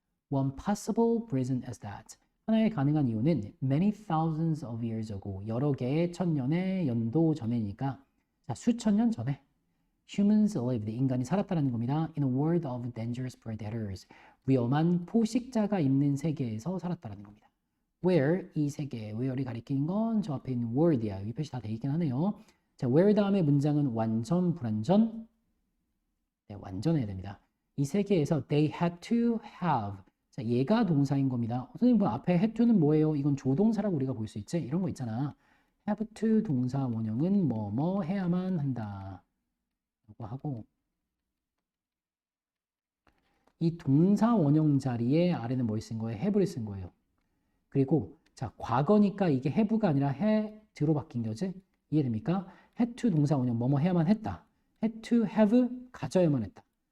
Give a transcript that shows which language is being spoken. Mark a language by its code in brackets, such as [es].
[en] One possible reason is that, [ko] 하나의 가능한 이유는 [en] many thousands of years ago, [ko] 여러 개의 천년의 연도 전이니까, 자, 수천 년 전에 [en] humans lived, [ko] 인간이 살았다는 겁니다. [en] In a world of dangerous predators, [ko] 위험한 포식자가 있는 세계에서 살았다는 겁니다. Where, 이 세계, where이 가리킨 건 저 앞에 있는 word이야. 여기 표시 다 돼 있긴 하네요. 자, where 다음에 문장은 완전, 불완전? 네, 완전해야 됩니다. 이 세계에서 [en] they had to have. [ko] 자, 얘가 동사인 겁니다. 선생님, 그 앞에 had to는 뭐예요? 이건 조동사라고 우리가 볼 수 있지? 이런 거 있잖아. have to 동사 원형은 뭐뭐 해야만 한다. 라고 하고, 이 동사 원형 자리에 아래는 뭘 쓴 거예요? have를 쓴 거예요. 그리고 자, 과거니까 이게 have가 아니라 had로 바뀐 거지? 이해됩니까? had to 동사 원형 뭐뭐 해야만 했다. [en] had to have [ko] 가져야만 했다.